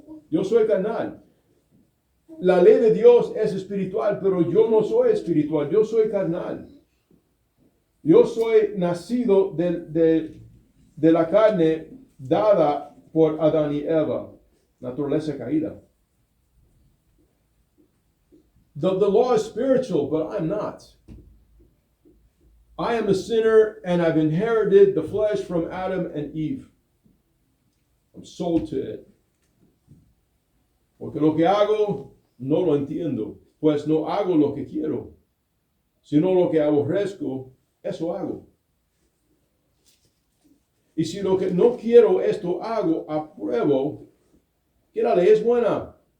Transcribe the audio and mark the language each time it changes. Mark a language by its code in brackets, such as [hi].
[es] Yo soy carnal. La ley de Dios es espiritual, pero yo no soy espiritual, yo soy carnal. Yo soy nacido de la carne dada por Adán y Eva, naturaleza caída. [en] The law is spiritual, but I'm not. I am a sinner and I've inherited the flesh from Adam and Eve. I'm sold to it. [es] Porque lo que hago no lo entiendo, pues no hago lo que quiero, sino lo que aborrezco, eso hago. Y si lo que no quiero esto hago, apruebo que la ley es buena.